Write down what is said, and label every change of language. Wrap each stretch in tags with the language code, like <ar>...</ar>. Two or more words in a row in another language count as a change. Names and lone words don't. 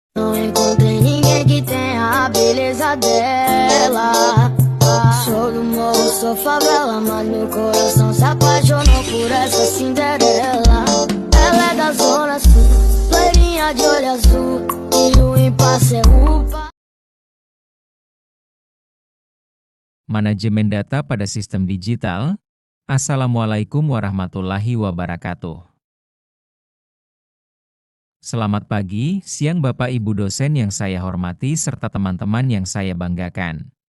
<pt>Não encontrei ninguém que tenha a beleza dela. Sou do morro, sou favela, mas meu coração se apaixonou por essa Cinderela. Ela é da zona sul, loirinha de olho azul, e o impasse é upa.</pt> <id>Manajemen data pada sistem digital.</id> <ar>السلام عليكم ورحمة الله وبركاته.</ar> <id>Selamat pagi, siang Bapak Ibu dosen yang saya hormati serta teman-teman yang saya banggakan.</id>